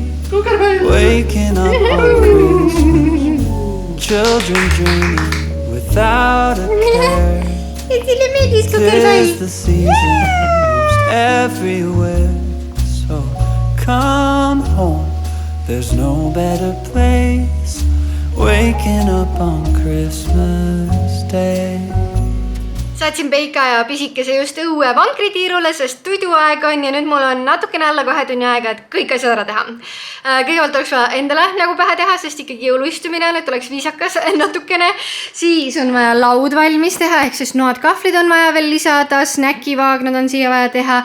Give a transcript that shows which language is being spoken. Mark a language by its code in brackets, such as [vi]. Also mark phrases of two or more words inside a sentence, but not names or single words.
[en] Waking up on Christmas, children dreaming without a care. Tis the season most everywhere, so come home. There's no better place, waking up on Christmas Day. [et] Saatsin Peika ja pisikese just õue vankritiirule, sest tuiduaeg on ja nüüd mul on natukene alla 2 tunni aega, et kõik asjad ära teha. Kõigepealt oleks vaja endale nägu pähe teha, sest ikkagi jõuluistumine on, et oleks viisakas natukene. Siis on vaja laud valmis teha, ehk siis noad kahvlid on vaja veel lisada, snäkivaagnad on siia vaja teha.